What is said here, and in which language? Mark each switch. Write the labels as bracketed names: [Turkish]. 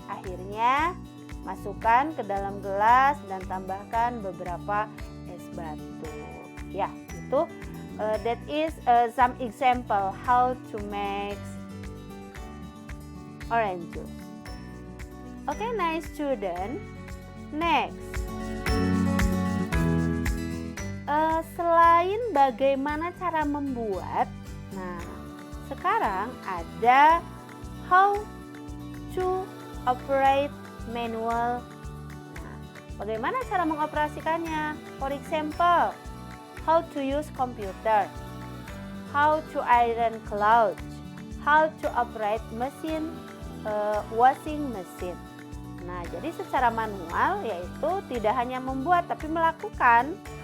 [Indonesian] Akhirnya, masukkan ke dalam gelas dan tambahkan beberapa es batu. Ya, itu [English] that is some example how to make orange juice. Okay, nice student. Next, [Indonesian] selain bagaimana cara membuat, nah sekarang ada [English] how to operate manual. [Indonesian] Nah, bagaimana cara mengoperasikannya? [English] For example, how to use computer, how to iron clothes, how to operate mesin, washing machine. [Indonesian] Nah, jadi secara manual yaitu tidak hanya membuat tapi melakukan.